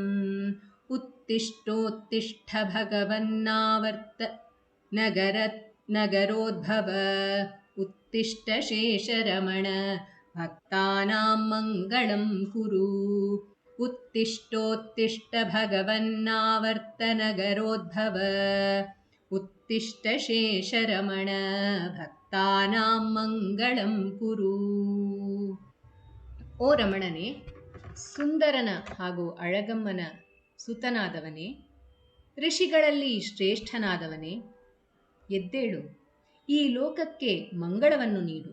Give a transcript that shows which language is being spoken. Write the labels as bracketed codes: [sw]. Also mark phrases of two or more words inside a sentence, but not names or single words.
[sa] उत्तिष्ठोत्तिष्ठ भगवन्नावर्त नगरोद्भव उत्तिष्ठ शेषरमण भक्तानां मङ्गलं कुरु। उत्तिष्ठोत्तिष्ठ भगवन्नावर्त नगरोद्भव उत्तिष्ठ शेषरमण ಭಕ್ತಾನಾಂ ಮಂಗಳಂ ಕುರು. [kn] ಓ ರಮಣನೇ, ಸುಂದರನ ಹಾಗೂ ಅಳಗಮ್ಮನ ಸುತನಾದವನೇ, ಋಷಿಗಳಲ್ಲಿ ಶ್ರೇಷ್ಠನಾದವನೇ, ಎದ್ದೇಳು, ಈ ಲೋಕಕ್ಕೆ ಮಂಗಳವನ್ನು ನೀಡು.